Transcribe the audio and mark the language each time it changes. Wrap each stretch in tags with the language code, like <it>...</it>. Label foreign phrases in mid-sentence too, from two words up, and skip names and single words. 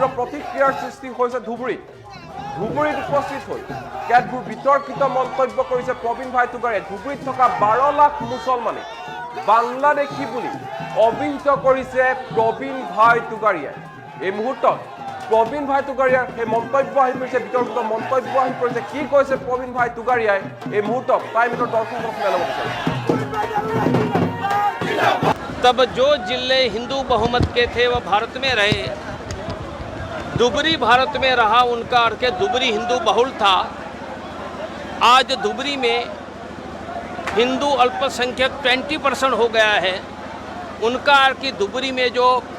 <as>প্ৰতিক্ৰিয়াৰ সৃষ্টি হৈছে ধুবুৰীত উপস্থিত হৈ কেতবোৰ বিতৰ্কিত মন্তব্য কৰিছে প্ৰবীণ ভাই তুগাৰীয়ে ধুবুৰীত থকা 12 লাখ মুছলমানে বাংলাদেশী বুলি অভিহিত কৰিছে প্ৰবীণ ভাই তুগাৰীয়ে এই মুহূৰ্তত প্ৰবীণ ভাই তুগাৰীয়াৰ সেই মন্তব্য আহি পৰিছে বিতৰ্কিত মন্তব্য আহি পৰিছে কি কৈছে প্ৰবীণ ভাই তুগাৰীয়াই এই মুহূৰ্তত টাইমিটৰ দৰ্শকক মেলাব বিচাৰিছে</as> <hi>तब जो जिले हिंदू बहुमत के थे वह भारत में रहे धुबरी भारत में रहा उनका अर्थ धुबरी हिंदू बहुल था आज धुबरी में हिंदू अल्पसंख्यक 20% हो गया है उनका अर्थ कि धुबरी में जो</hi>